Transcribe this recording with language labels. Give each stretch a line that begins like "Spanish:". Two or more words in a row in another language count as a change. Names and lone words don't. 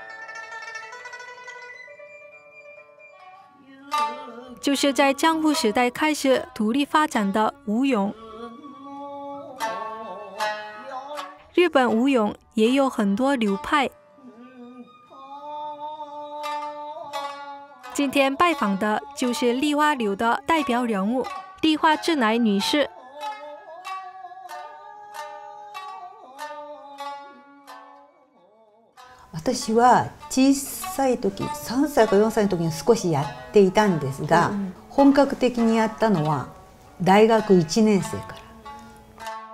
Chinese: 就是在江户时代开始独立发展的舞踊。日本舞踊也有很多流派。今天拜访的就是立花流的代表人物立花智乃女士。
Japanese: 私は小さい時3歳か4歳の時に少しやっていたんですが、本格的にやったのは大学1年生から。